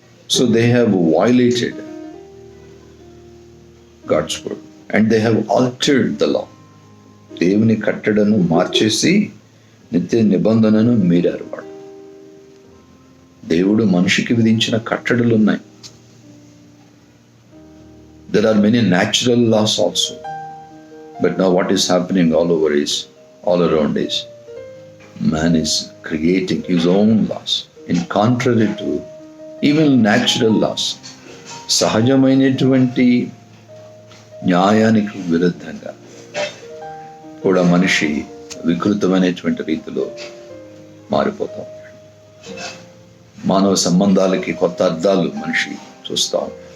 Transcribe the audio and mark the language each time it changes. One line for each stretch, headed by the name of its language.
English: So they have violated God's word and they have altered the law.
Telugu: దేవుని కట్టడను మార్చేసి నిత్య నిబంధనను మీరారు వాడు. దేవుడు మనిషికి విధించిన కట్టడలు ఉన్నాయి.
English: There are many natural laws also. But now what is happening all around is man is creating his own laws in contrary to even natural laws.
Telugu: సహజమైనటువంటి న్యాయానికి విరుద్ధంగా కూడా మనిషి వికృతమైనటువంటి రీతిలో మారిపోతాం. మానవ సంబంధాలకి కొత్త అర్థాలు మనిషి చూస్తాం.